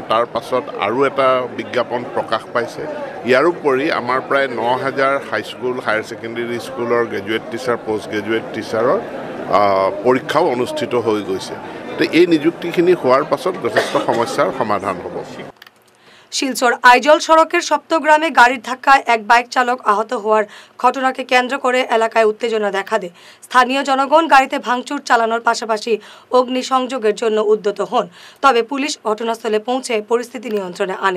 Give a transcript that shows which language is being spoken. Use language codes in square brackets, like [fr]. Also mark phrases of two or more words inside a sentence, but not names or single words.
[as] তাৰ পাছত আৰু এটা বিজ্ঞাপন প্ৰকাশ পাইছে। ইয়াৰোপৰি আমাৰ প্ৰায় 9,000 হাইস্কুল, [en] higher secondary [as] স্কুলৰ [en] graduate teacher, post graduate teachers [as] পৰীক্ষাও অনুষ্ঠিত হৈ গৈছে। তো এই নিযুক্তিখিনি হোৱাৰ পাছত যথেষ্ট সমস্যাৰ সমাধান হ'ব। [bn] শিলচর আইজল সড়কের সপ্তগ্রামে গাড়ির ধাক্কায় এক বাইক চালক আহত হওয়ার ঘটনাকে কেন্দ্র করে এলাকায় উত্তেজনা দেখা দেয়। স্থানীয় জনগণ গাড়িতে ভাঙচুর চালানোর পাশাপাশি অগ্নিসংযোগের জন্য উদ্যত হন। তবে পুলিশ ঘটনাস্থলে পৌঁছে পরিস্থিতি নিয়ন্ত্রণে আনে।